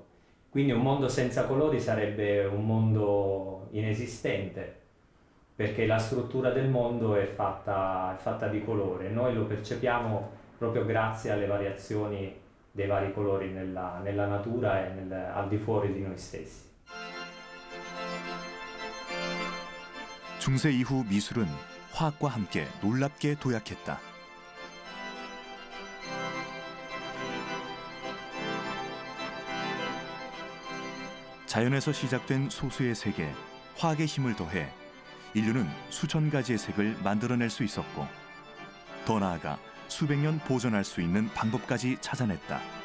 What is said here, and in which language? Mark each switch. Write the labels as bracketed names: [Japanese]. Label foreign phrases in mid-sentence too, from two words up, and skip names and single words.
[Italian] Quindi un mondo senza colori sarebbe un mondo inesistente, perché la struttura del mondo è fatta di colore. Noi lo percepiamo proprio grazie alle variazioni dei vari colori nella natura e al di fuori di noi stessi. [Korean] 중세 이후 미술은 화학과 함께 놀랍게 도약했다. 자연에서 시작된 소수의 색에 화학의 힘을 더해 인류는 수천 가지의 색을 만들어낼 수 있었고, 더 나아가 수백 년 보존할 수 있는 방법까지 찾아냈다.